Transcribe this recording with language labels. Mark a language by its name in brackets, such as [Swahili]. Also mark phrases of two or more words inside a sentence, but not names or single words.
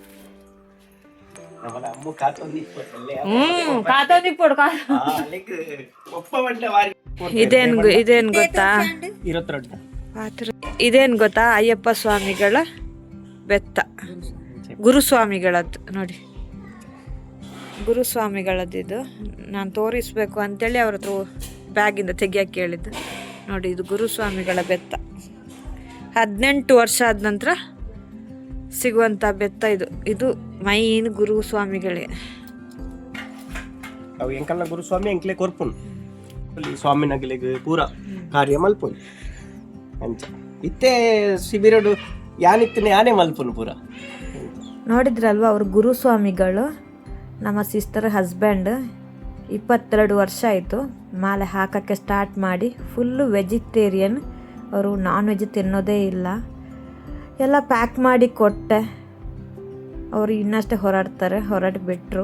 [Kannada] ಇದೇನ್ ಗೊತ್ತಾ, ಅಯ್ಯಪ್ಪ ಸ್ವಾಮಿಗಳ ಬೆತ್ತ, ಗುರುಸ್ವಾಮಿಗಳದ್ದು ನೋಡಿ. ಗುರುಸ್ವಾಮಿಗಳದ್ದು ನಾನು ತೋರಿಸ್ಬೇಕು ಅಂತೇಳಿ ಅವ್ರ ಹತ್ರ ಬ್ಯಾಗಿಂದ ತೆಗಿಯಕ್ಕೆ ಹೇಳಿದ್ದು ನೋಡಿ. ಇದು ಗುರುಸ್ವಾಮಿಗಳ ಬೆತ್ತ. 18 ವರ್ಷ ಆದ ನಂತರ ಸಿಗುವಂಥ ಬೆತ್ತ ಇದು ಮೈನ್ ಗುರುಸ್ವಾಮಿಗಳೇ. [Tulu] ಅವು ಎಂಕಲ್ನ ಗುರುಸ್ವಾಮಿ ಎಂಕ್ಲೆ ಕೊರ್ಪುನ್ ಸ್ವಾಮಿನಗಲಿಗೆ ಪೂರ ಕಾರ್ಯ ಮಲ್ಪುನ್ ಅಂಚ ಇತ್ತೆ ಶಿಬಿರಡು ಯಾನಿತ್ತನೆ ಯಾನೇ ಮಲ್ಪುನ್ ಪೂರ. [Kannada] ನೋಡಿದ್ರಲ್ವ, ಅವರು ಗುರುಸ್ವಾಮಿಗಳು. ನಮ್ಮ [English] sister husband [Kannada] 22 ವರ್ಷ ಆಯಿತು ಮಾಲೆ ಹಾಕೋಕ್ಕೆ ಸ್ಟಾರ್ಟ್ ಮಾಡಿ. [English] full vegetarian [Kannada] ಅವರು, [English] non veg [Kannada] ತಿನ್ನೋದೇ ಇಲ್ಲ. ಎಲ್ಲ ಪ್ಯಾಕ್ ಮಾಡಿ ಕೊಟ್ಟೆ. ಅವರು ಇನ್ನಷ್ಟೇ ಹೊರಟುಬಿಟ್ರು.